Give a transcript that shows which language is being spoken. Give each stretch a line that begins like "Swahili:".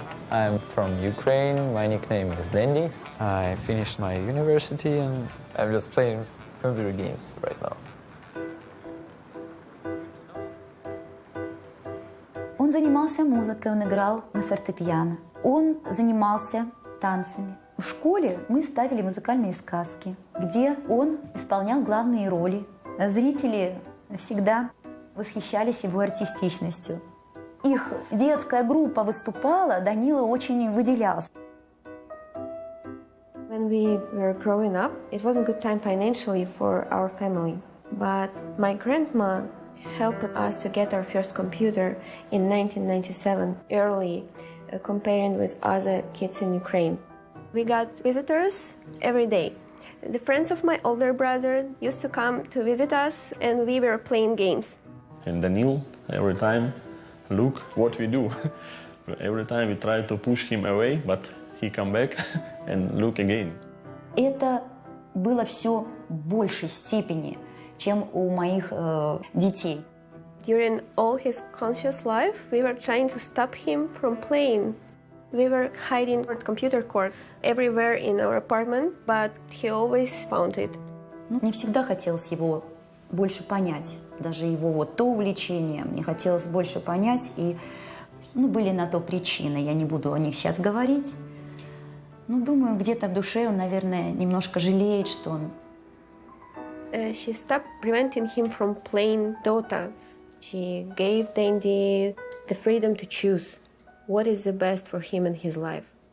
English: I'm from Ukraine. My nickname is Dandy. I finished my university and I'm just playing computer games right now.
Russian: Он занимался музыкой, он играл на фортепиано. Он занимался танцами. В школе мы ставили музыкальные сказки, где он исполнял главные роли. Зрители всегда восхищались его артистичностью. Их детская группа выступала, Данила очень выделялся.
English: When we were growing up, it wasn't a good time financially for our family. But my grandma helped us to get our first computer in 1997, early, comparing with other kids in Ukraine. We got visitors every day. The friends of my older brother used to come to visit us, and we were playing games. And Daniel, every time, look what we do. Every time we try to push him away, but he come back and look again.
Russian: Это было все в большей степени, чем у моих детей.
English: During all his conscious life, we were trying to stop him from playing. We were hiding a computer cord everywhere in our apartment, but he always found it.
Russian: Мне всегда хотелось его больше понять, даже его вот то увлечение, мне хотелось больше понять, и были на то причины, я не буду о них сейчас говорить. Но думаю, где-то в душе он, наверное, немножко жалеет, что он...
English: She stopped preventing him from playing Dota. She gave Dandy the freedom to choose what is the best for him in his life.